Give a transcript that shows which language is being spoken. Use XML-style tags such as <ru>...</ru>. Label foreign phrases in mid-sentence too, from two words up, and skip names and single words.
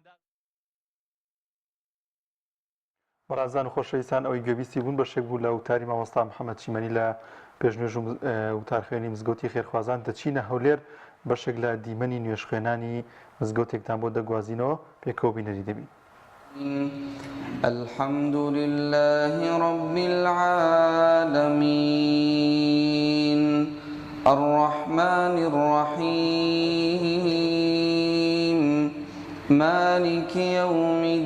<ckb>بەڕازان و خۆشەویستان، ئەوەی گوێبیستی بوون بەشێک بوو لە وتاری مامۆستا محەممەد چیمەنی لە پێشنوێژ وتارخوێنی مزگەوتی خێرخوازان. دەچینە هەولێر بەشێک لە دیمەنی نوێژخوێنانی مزگەوتێکتان بۆ دەگوازینەوە، پێکەوە بینەری دەبین.</ckb> <ar>الحمد لله رب العالمين الرحمن الرحيم مالك يوم</ar>